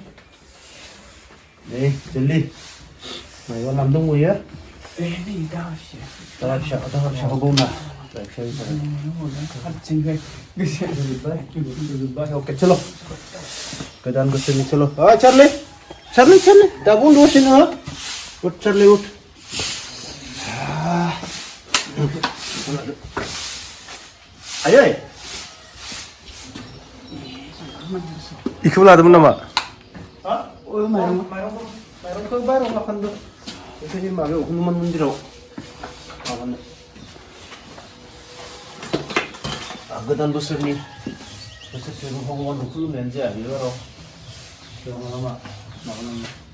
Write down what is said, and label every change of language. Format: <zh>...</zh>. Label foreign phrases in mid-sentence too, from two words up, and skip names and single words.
<brx>दे जल्दि माबा लामदोंबयो दाहा फिसाखौ बावना ओके चलो गोदान बोसोरनि चलो चार्ली चार्ली चार्ली दाबो उन्दुगासै नोङो उठ चार्ली उठ आयै इखौबो लादोंमोन नामा माइरंखौ बायराव लाखानदों बेखायनो माबायाव हनुमान मन्दिराव माबानो गोदान बोसोरनि बोसोरसे भगबानखौ खुलुमनायानो जाया बेबाराव बेयाव मा माबानांगौ</brx>